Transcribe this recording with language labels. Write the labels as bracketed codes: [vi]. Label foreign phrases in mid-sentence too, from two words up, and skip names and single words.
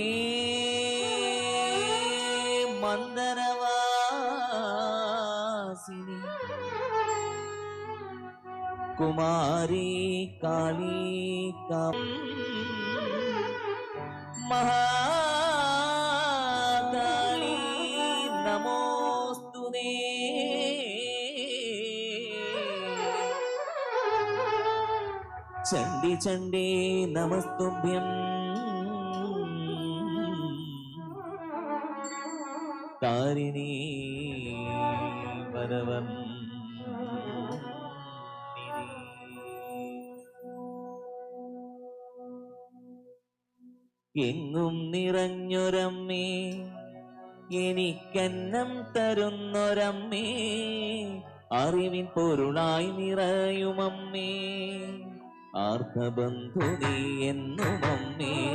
[sa] मंदरवासिनी कुमारी काली कम महाकाली नमोस्तुते चंडी चंडी नमस्तुभ्यं तारिणी वरवं [ml] എങ്ങും നിറഞ്ഞൊരമ്മേ എനിക്കന്നം തരുന്നൊരമ്മേ അറിവിൻ പൊരുളായി നിറയുമമ്മേ ആർത്തബന്ധു നീ എന്നും അമ്മേ